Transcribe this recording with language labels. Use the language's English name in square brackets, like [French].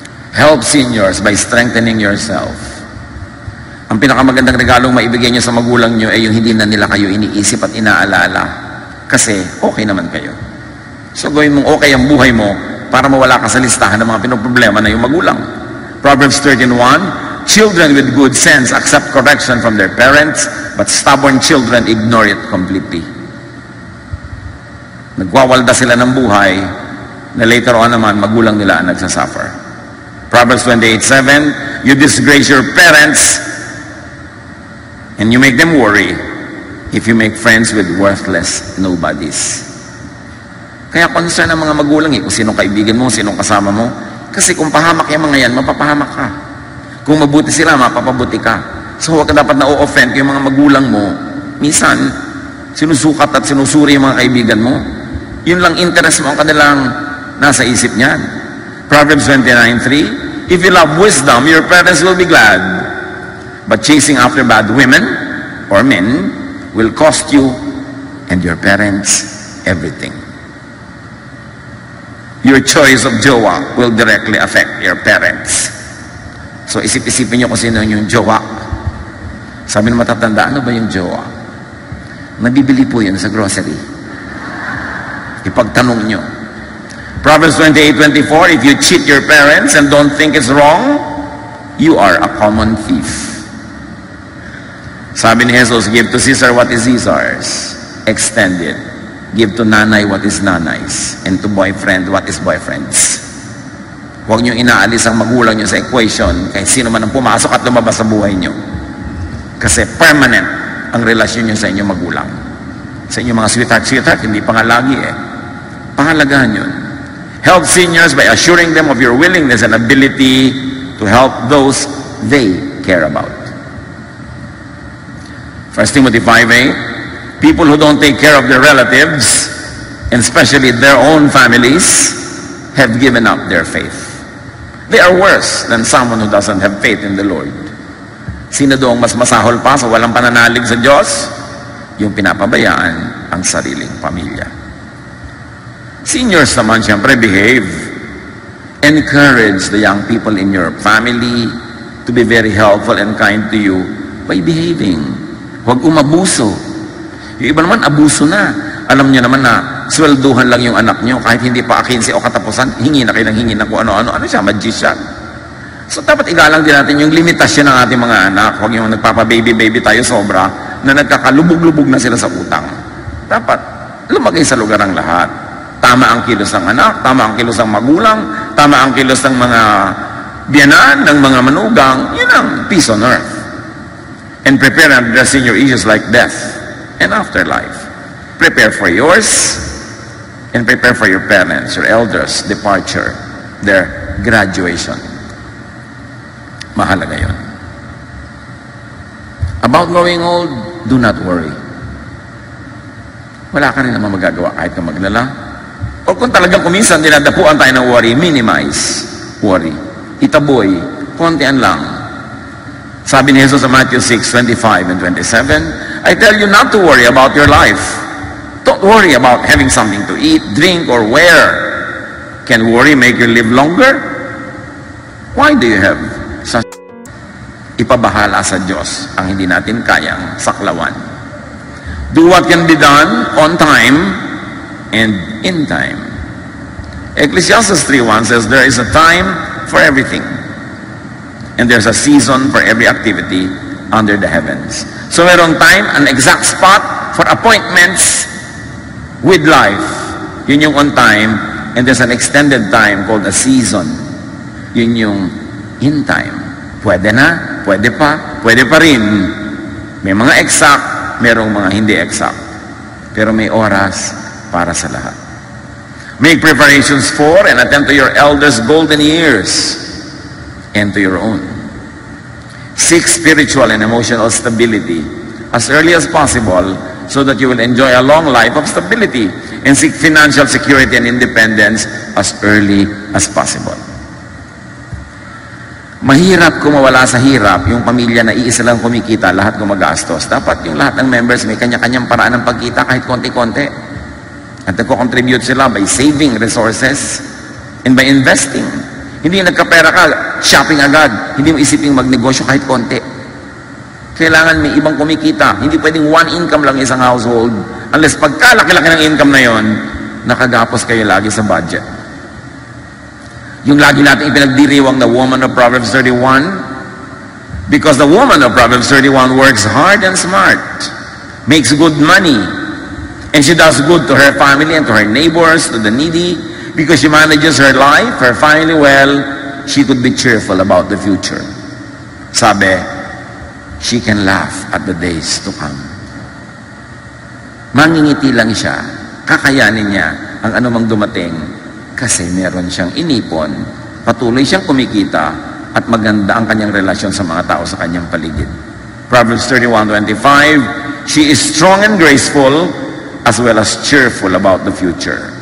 [English] Help seniors by strengthening yourself. [Filipino] Ang pinakamagandang regalong maibigay nyo sa magulang nyo ay yung hindi na nila kayo iniisip at inaalala. Kasi okay naman kayo. So gawin mong okay ang buhay mo para mawala ka sa listahan ng mga pinoproblema na yung magulang. [English] Proverbs 13:1, children with good sense accept correction from their parents, but stubborn children ignore it completely. [Filipino] Nagwawalda sila ng buhay na later on naman magulang nila ang nagsasuffer. [English] Proverbs 28:7, you disgrace your parents and you make them worry if you make friends with worthless nobodies. [Filipino] Kaya concern ang mga magulang kung sinong kaibigan mo, sinong kasama mo. Kasi kung pahamak yung mga yan, mapapahamak ka. Kung mabuti sila, mapapabuti ka. So huwag ka dapat na-o-offend yung mga magulang mo. Minsan, sinusukat at sinusuri yung mga kaibigan mo. Yun lang interest mo ang kanilang nasa isip niyan. [English] Proverbs 29:3, if you love wisdom, your parents will be glad. But chasing after bad women or men will cost you and your parents everything. Your choice of jowa will directly affect your parents. [Filipino] So isip-isipin nyo kung sino yung jowa. Sabi ng matatanda, ano ba yung jowa? Nabibili po yun sa grocery. Ipagtanong nyo. [English] Proverbs 28:24, if you cheat your parents and don't think it's wrong, you are a common thief. [Filipino] Sabi ni [English] Jesus, give to Caesar what is Caesar's. Extended. Give to nanay what is nanay's. And to boyfriend what is boyfriend's. [Filipino] Huwag nyo inaalis ang magulang nyo sa equation kahit sino man ang pumasok at lumabas sa buhay nyo. Kasi permanent ang relasyon nyo sa inyong magulang. Sa inyong mga sweetheart, hindi pa nga lagi Pangalagaan yun. [English] Help seniors by assuring them of your willingness and ability to help those they care about. 1 Timothy 5:8, people who don't take care of their relatives, and especially their own families, have given up their faith. They are worse than someone who doesn't have faith in the Lord. [Filipino] Sino doong mas masahol pa sa walang pananalig sa Diyos? Yung pinapabayaan ang sariling pamilya. Seniors naman, siyempre, behave. [English] Encourage the young people in your family to be very helpful and kind to you by behaving. [Filipino] Huwag umabuso. Yung iba naman, abuso na. Alam niyo naman na swelduhan lang yung anak niyo kahit hindi pa 15 o katapusan, hingi na kayo ng hingi na kung ano-ano. Ano siya? Magician. So dapat igalang din natin yung limitasyon ng ating mga anak. Huwag yung nagpapa-baby-baby tayo sobra na nagkakalubog-lubog na sila sa utang. Dapat lumagay sa lugar ang lahat. Tama ang kilos ng anak, tama ang kilos ng magulang, tama ang kilos ng mga biyanan, ng mga manugang. Yun ang [English] peace on earth. And prepare and address your issues like death and afterlife. Prepare for yours and prepare for your parents, your elders' departure, their graduation. [Filipino] Mahalaga yun. [English] About growing old, do not worry. [Filipino] Wala ka rin naman magagawa kahit ka maglala. O kung talagang kuminsan dinadapuan tayo ng worry, [English] minimize worry. [Filipino] Itaboy, kontian lang. Sabi ni Jesus sa Matthew 6:25 and 27, [English] I tell you not to worry about your life. Don't worry about having something to eat, drink, or wear. Can worry make you live longer? Why do you have such? [Filipino] Ipabahala sa Diyos ang hindi natin kayang saklawan. [English] Do what can be done on time and in time. Ecclesiastes 3:1 says there is a time for everything. And there's a season for every activity under the heavens. So merong time, an exact spot for appointments with life. [Filipino] Yun yung [English] on time. And there's an extended time called a season. [Filipino] Yun yung in time. Pwede na, pwede pa rin. May mga exact, merong mga hindi exact. Pero may oras para sa lahat. [English] Make preparations for and attend to your elders' golden years and to your own. Seek spiritual and emotional stability as early as possible so that you will enjoy a long life of stability, and seek financial security and independence as early as possible. [Filipino] Mahirap kung mawala sa hirap yung pamilya na iisa lang kumikita, lahat gumagastos. Dapat yung lahat ng members may kanya-kanyang paraan ng pagkita kahit konti-konti. At nagko-contribute sila [English] by saving resources and by investing. [Filipino] Hindi nagkapera ka, shopping agad. Hindi mo isiping magnegosyo kahit konti. Kailangan may ibang kumikita. Hindi pwedeng [English] one income [Filipino] lang isang household. Unless pagkalaki-laki ng income na yon, nakagapos kayo lagi sa budget. Yung lagi natin ipinagdiriwang na [English] woman of Proverbs 31, because the woman of Proverbs 31 works hard and smart, makes good money, and she does good to her family and to her neighbors, to the needy, because she manages her life, her family well, she could be cheerful about the future. [Filipino] Sabi, [English] she can laugh at the days to come. [Filipino] Mangingiti lang siya, kakayanin niya ang anumang dumating kasi meron siyang inipon, patuloy siyang kumikita, at maganda ang kanyang relasyon sa mga tao sa kanyang paligid. [English] Proverbs 31:25, she is strong and graceful as well as cheerful about the future.